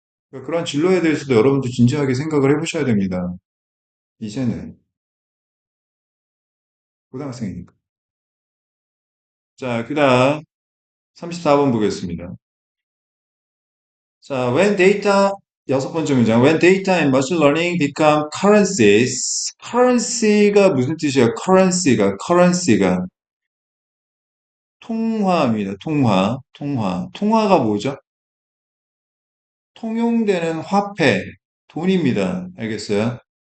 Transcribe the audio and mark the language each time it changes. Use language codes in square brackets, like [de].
[ko] 그러니까 그런 진로에 대해서도 여러분도 진지하게 생각을 해보셔야 됩니다. 이제는 고등학생이니까. 자, 그다음 34번 보겠습니다. 자, when data 여섯 번째 문장. [en] When data and machine learning become currencies. [ko] currency가 무슨 뜻이에요? currency가 통화입니다. 통화가 뭐죠? 통용되는 화폐, 돈입니다. 알겠어요?